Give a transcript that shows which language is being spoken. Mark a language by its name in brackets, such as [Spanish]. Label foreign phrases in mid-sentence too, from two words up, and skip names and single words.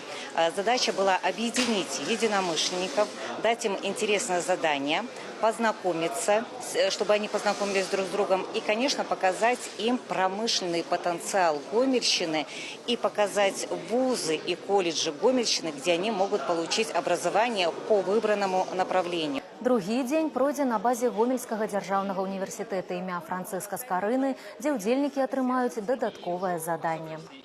[Russian] Задача была объединить единомышленников, дать им интересное задание, познакомиться, чтобы они познакомились друг с другом, и, конечно, показать им промышленный потенциал Гомельщины и показать вузы и колледжи Гомельщины, где они могут получить образование по выбранному направлению. [Belarusian] Другі дзень пройдзе на базе Гомельскага дзяржаўнага універсітэта імя Францыска Скарыны, дзе ўдзельнікі атрымаюць дадатковае заданне.